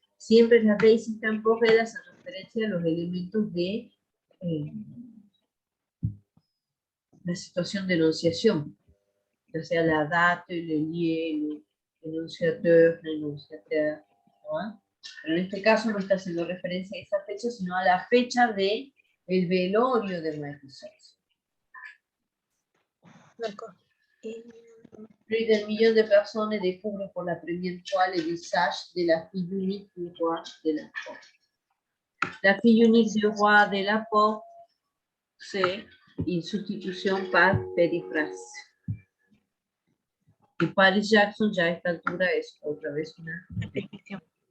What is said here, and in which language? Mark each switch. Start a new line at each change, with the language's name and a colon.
Spanish: Siempre las Daisy temporelle hacen referencia a los elementos de la situación de enunciación, ya sea
French: la date, le lieu, enunciateur, l'enunciateur,
Spanish: ¿no? Pero en este caso no está haciendo referencia a esa fecha, sino a la fecha del velorio de Michael Jackson.
French: Plus d'un million de personnes découvrent pour la première fois le visage de la fille unique du roi de la pop. La fille unique du roi de la pop, c'est une substitution par périphrase.
Spanish: Y Paris Jackson ya a esta altura es otra vez una repetición.